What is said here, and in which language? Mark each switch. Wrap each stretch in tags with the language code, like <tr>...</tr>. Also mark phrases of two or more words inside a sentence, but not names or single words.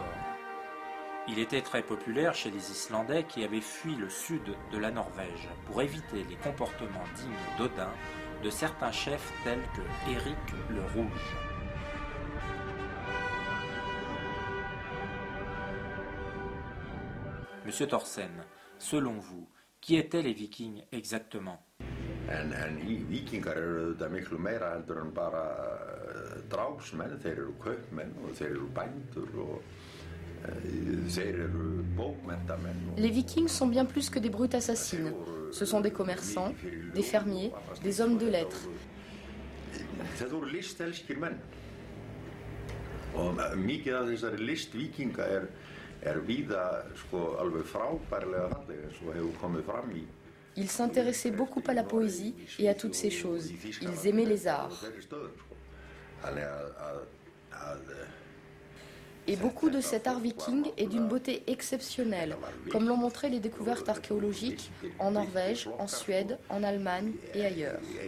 <fr>Il était très populaire chez les Islandais qui avaient fui le sud de la Norvège pour éviter les comportements dignes d'Odin de certains chefs tels que Éric le Rouge. Monsieur Thorsen, selon vous, qui étaient les Vikings exactement?</fr> <is>Víkingar eru auðvitað miklu meira heldur en bara drápsmenn, þeir eru kaupmenn og þeir eru bændur og þeir eru bókmenntamenn.</is> <fr>Les Vikings sont bien plus que des brutes assassines. Ce sont des commerçants, des fermiers, des hommes de lettres.</fr> <is>Þetta voru listelskir menn. Og mikið af þessari list víkinga víða alveg frábærlega falleg eins og hefur komið fram í.</is> <fr>Ils s'intéressaient beaucoup à la poésie et à toutes ces choses. Ils aimaient les arts. Et beaucoup de cet art viking est d'une beauté exceptionnelle, comme l'ont montré les découvertes archéologiques en Norvège, en Suède, en Allemagne et ailleurs.</fr>